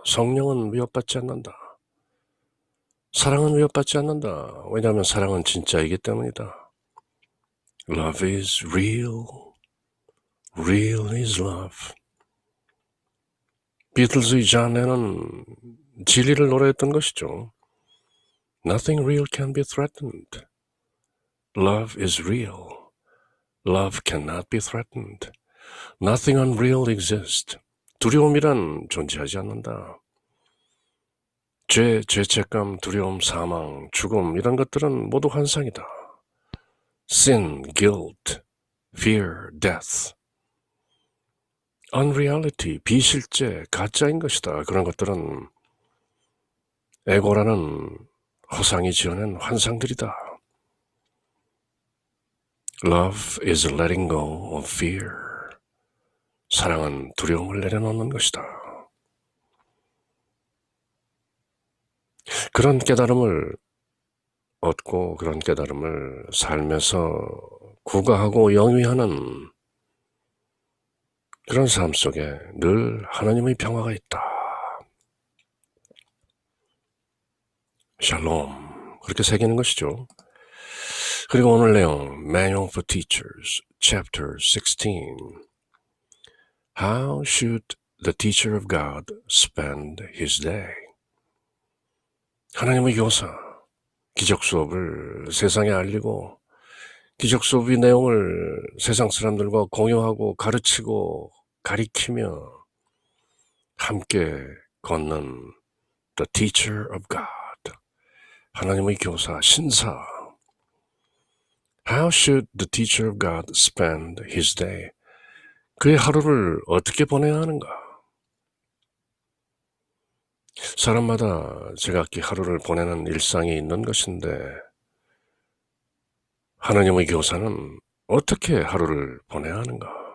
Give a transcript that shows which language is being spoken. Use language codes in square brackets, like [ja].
[ko] 성령은 위협받지 않는다. 사랑은 위협받지 않는다. 왜냐하면 사랑은 진짜이기 때문이다. [en] Love is real. Real is love. [ko] 비틀즈의 존 레논은 진리를 노래했던 것이죠. [en] Nothing real can be threatened. Love is real. Love cannot be threatened. Nothing unreal exists. [ko] 두려움이란 존재하지 않는다. 죄책감, 두려움, 사망, 죽음, 이런 것들은 모두 환상이다. [en] Sin, guilt, fear, death. [ko] Unreality, 비실제, 가짜인 것이다. 그런 것들은 에고라는 허상이 지어낸 환상들이다. [en] Love is letting go of fear. [ko] 사랑은 두려움을 내려놓는 것이다. 그런 깨달음을 얻고 그런 깨달음을 살면서 구가하고 영위하는 그런 삶 속에 늘 하나님의 평화가 있다. 샬롬, 그렇게 새기는 것이죠. 그리고 오늘 내용 Manual for Teachers, Chapter 16. [en] How should the teacher of God spend his day? [ko] 하나님의 교사, 기적 수업을 세상에 알리고 기적 수업의 내용을 세상 사람들과 공유하고 가르치고 가리키며 함께 걷는 The Teacher of God, 하나님의 교사, 신사. [en] How should the teacher of God spend his day? [ko] 그의 하루를 어떻게 보내야 하는가? 사람마다 제각기 하루를 보내는 일상이 있는 것인데 하나님의 교사는 어떻게 하루를 보내야 하는가?